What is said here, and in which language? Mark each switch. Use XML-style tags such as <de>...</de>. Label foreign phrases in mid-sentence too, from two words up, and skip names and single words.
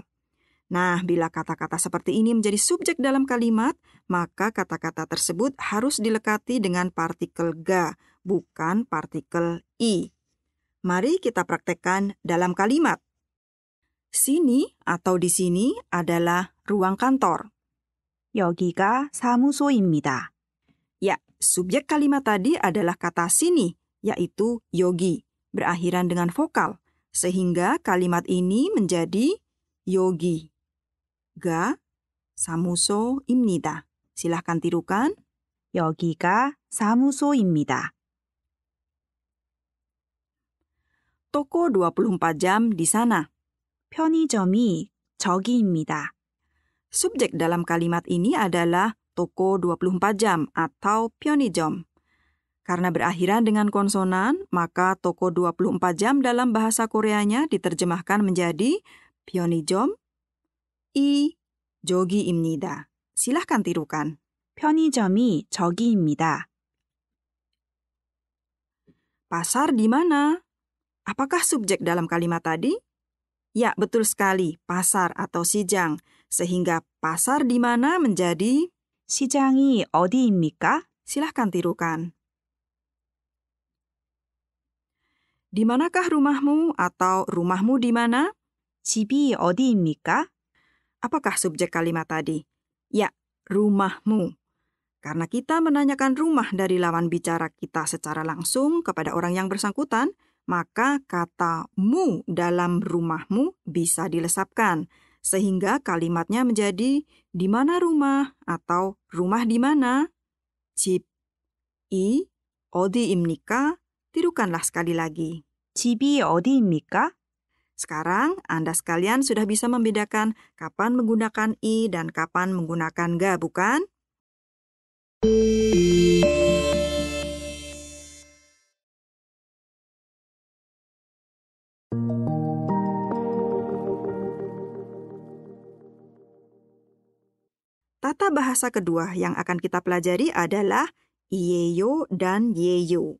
<id>Nah, bila kata-kata seperti ini menjadi subjek dalam kalimat, maka kata-kata tersebut harus dilekati dengan partikel ga, bukan partikel i. Mari kita praktekkan dalam kalimat. Sini atau di sini adalah ruang kantor.</id> <ko>여기가 사무소입니다.</ko> <id>Ya, subjek kalimat tadi adalah kata sini, yaitu yogi, berakhiran dengan vokal, sehingga kalimat ini menjadi</id> <ko>여기가 사무소입니다.</ko> <id>Silahkan tirukan.</id> <ko>여기가 사무소입니다.</ko> <id>Toko 24 jam di sana.</id> <ko>편의점이 저기입니다.</ko> <id>Subjek dalam kalimat ini adalah toko 24 jam atau 편의점. Karena berakhiran dengan konsonan, maka toko 24 jam dalam bahasa Koreanya diterjemahkan menjadi</id> <ko>편의점 이 저기입니다.</ko> <id>Silahkan tirukan.</id> <ko>편의점이 저기입니다.</ko> <id>Pasar di mana? Apakah subjek dalam kalimat tadi? Ya, betul sekali, pasar atau sijang. Sehingga pasar di mana menjadi</id> <ko>시장이 어디입니까?</ko> <id>silahkan tirukan. Di manakah rumahmu atau rumahmu di mana?</id> <ko>집이 어디입니까?</ko> <id>Apakah subjek kalimat tadi? Ya, rumahmu. Karena kita menanyakan rumah dari lawan bicara kita secara langsung kepada orang yang bersangkutan, maka kata mu dalam rumahmu bisa dilesapkan. Sehingga kalimatnya menjadi di mana rumah atau rumah di mana.</id> <ko>집, 이, 어디입니까?</ko> <id>Tirukanlah sekali lagi.</id> <ko>집이 어디입니까?</ko> <id>Sekarang Anda sekalian sudah bisa membedakan kapan menggunakan i dan kapan menggunakan ga, bukan? Tata bahasa kedua yang akan kita pelajari adalah iyeyo dan yeyo.</id>